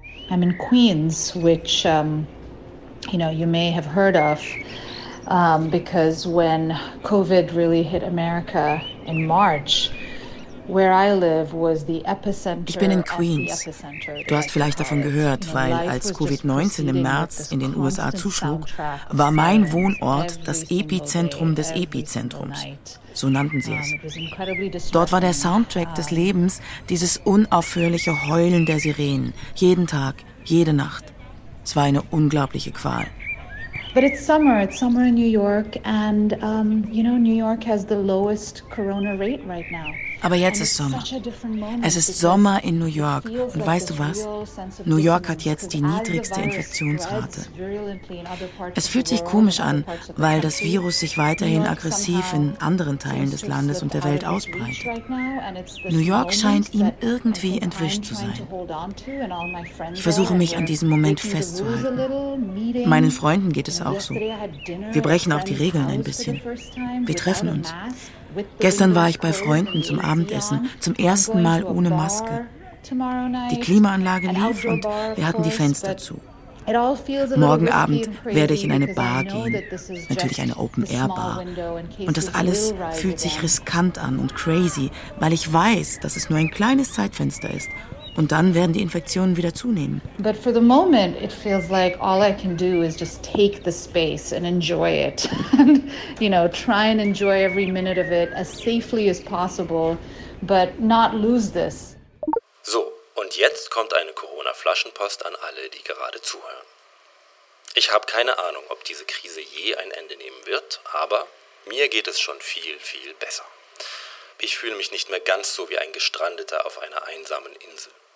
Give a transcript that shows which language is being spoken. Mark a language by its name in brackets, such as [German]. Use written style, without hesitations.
[English] I'm in Queens, which you know, you may have heard of, because when COVID really hit America in March, where I live was the epicenter. [German] Ich bin in Queens. Du hast vielleicht davon gehört, weil als COVID-19 im März in den USA zuschlug, war mein Wohnort das Epizentrum des Epizentrums. So nannten sie es. Dort war der Soundtrack des Lebens dieses unaufhörliche Heulen der Sirenen. Jeden Tag, jede Nacht. Es war eine unglaubliche Qual. [English] But it's summer in New York, and you know, New York has the lowest corona rate right now. [German] Aber jetzt ist Sommer. Es ist Sommer in New York. Und weißt du was? New York hat jetzt die niedrigste Infektionsrate. Es fühlt sich komisch an, weil das Virus sich weiterhin aggressiv in anderen Teilen des Landes und der Welt ausbreitet. New York scheint ihm irgendwie entwischt zu sein. Ich versuche, mich an diesem Moment festzuhalten. Meinen Freunden geht es auch so. Wir brechen auch die Regeln ein bisschen. Wir treffen uns. Gestern war ich bei Freunden zum Abendessen, zum ersten Mal ohne Maske. Die Klimaanlage lief und wir hatten die Fenster zu. Morgen Abend werde ich in eine Bar gehen, natürlich eine Open-Air-Bar. Und das alles fühlt sich riskant an und crazy, weil ich weiß, dass es nur ein kleines Zeitfenster ist. Und dann werden die Infektionen wieder zunehmen. [English] But for the moment, it feels like all I can do is just take the space and enjoy it. And, you know, try and enjoy every minute of it as safely as possible, but not lose this. [German] So, und jetzt kommt eine Corona-Flaschenpost an alle, die gerade zuhören. Ich habe keine Ahnung, ob diese Krise je ein Ende nehmen wird, aber mir geht es schon viel, viel besser. Ich fühle mich nicht mehr ganz so wie ein Gestrandeter auf einer einsamen Insel.